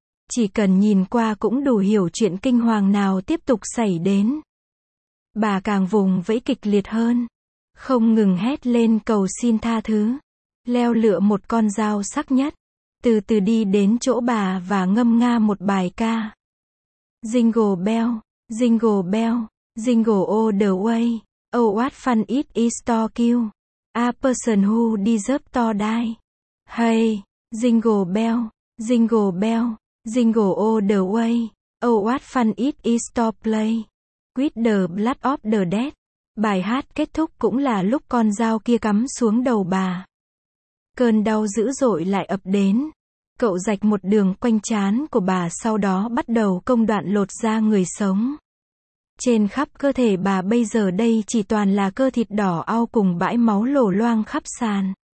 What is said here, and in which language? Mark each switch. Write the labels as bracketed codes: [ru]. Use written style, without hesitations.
[vi] Chỉ cần nhìn qua cũng đủ hiểu chuyện kinh hoàng nào tiếp tục xảy đến. Bà càng vùng vẫy kịch liệt hơn. Không ngừng hét lên cầu xin tha thứ. Leo lựa một con dao sắc nhất. Từ từ đi đến chỗ bà và ngâm nga một bài ca. [en] Jingle bell, jingle bell, jingle all the way. Oh what fun it is to kill a person who deserves to die. Hey, jingle bell, jingle bell, jingle all the way. Oh what fun it is to play with the blood of the dead. [vi] Bài hát kết thúc cũng là lúc con dao kia cắm xuống đầu bà. Cơn đau dữ dội lại ập đến. Cậu rạch một đường quanh trán của bà sau đó bắt đầu công đoạn lột da người sống. Trên khắp cơ thể bà bây giờ đây chỉ toàn là cơ thịt đỏ au cùng bãi máu lổ loang khắp sàn.